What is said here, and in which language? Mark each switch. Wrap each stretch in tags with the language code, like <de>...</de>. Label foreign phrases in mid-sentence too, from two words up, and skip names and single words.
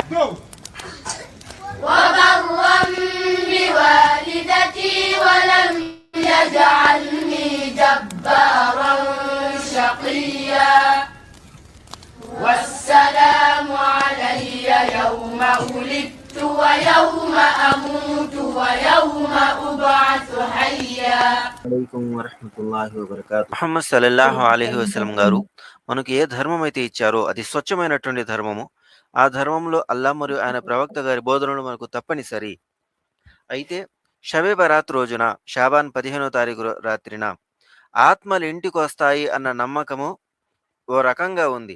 <ar>وبرا بوالدتي ولم يجعلني جبارا شقيا والسلام علي يوم ولدت ويوم أموت ويوم أبعث حيا.</ar> <te>ముహమ్మద్</te> <ar>صلى الله عليه وسلم</ar> <te>గారు మనకు ఏ ధర్మం అయితే ఇచ్చారో అది స్వచ్ఛమైనటువంటి ధర్మము. ఆ ధర్మంలో అల్లా మరియు ఆయన ప్రవక్త గారి బోధనలు మనకు తప్పనిసరి. అయితే షబే బరాత్ రోజున షాబాన్ 15వ తారీఖు రాత్రిన ఆత్మలు ఇంటికి వస్తాయి అన్న నమ్మకము ఓ రకంగా ఉంది.</te>